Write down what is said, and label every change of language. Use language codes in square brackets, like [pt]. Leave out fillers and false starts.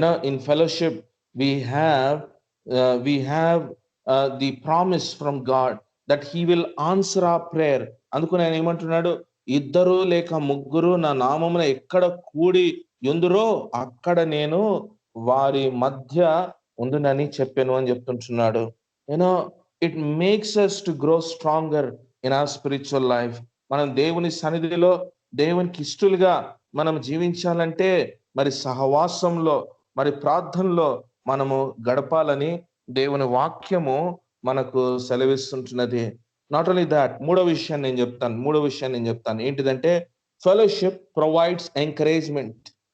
[en] In fellowship we have the promise from God that he will answer our prayer. [te] అందుకు ఆయన ఏమంటున్నాడు, ఇద్దరు లేక ముగ్గురు నా నామమున ఎక్కడ కూడి ఉందురో అక్కడ నేను వారి మధ్య ఉందునని చెప్పాను అని చెప్తుంటున్నాడు. [en] It makes us to grow stronger in our spiritual life. [te] మనం దేవుని సన్నిధిలో దేవునికి ఇష్టలుగా మనం జీవించాలంటే మరి సహవాసంలో మరి ప్రార్థనలో మనము గడపాలని దేవుని వాక్యము మనకు సెలవిస్తుంటున్నది. [en] not only that, [te] మూడో విషయాన్ని నేను చెప్తాను ఏంటిదంటే [en] Fellowship provides encouragement.